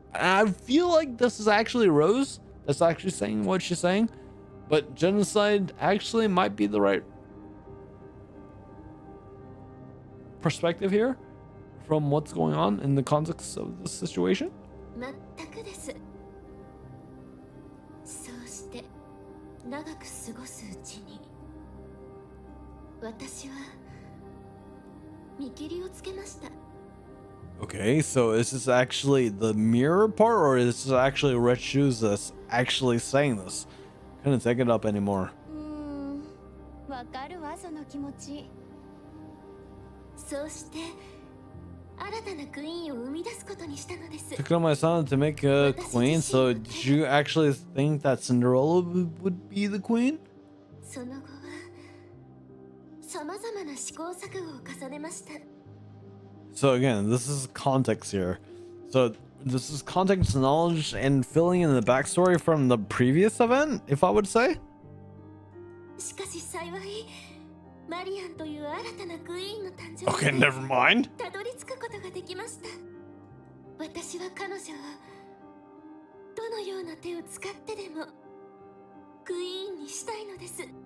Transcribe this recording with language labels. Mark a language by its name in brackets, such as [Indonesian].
[English] And I feel like this is actually Rose that's actually saying what she's saying. But genocide actually might be the right perspective here from what's going on in the context of the situation. [Japanese] 全くです。そうして長く過ごすうちに私は見切りをつけました。 [English] Okay, so is this actually the mirror part, or is this actually Red Shoes that's actually saying this? Couldn't take it up anymore. [Japanese] わかるわ、その気持ち。そうして新たなクイーンを生み出すことにしたのです。 [English] Took it on my son to make a queen, so did you actually think that Cinderella would be the queen? [Japanese] その後はさまざまな試行錯誤を重ねました。 [English] So again, this is context here. So this is context knowledge and filling in the backstory from the previous event, if I would say. [Japanese] しかし幸い、マリアンという新たなクイーンの誕生 [English] Okay, never mind. [Japanese] たどり着くことができました。私は彼女をどのような手を使ってでもクイーンにしたいのです。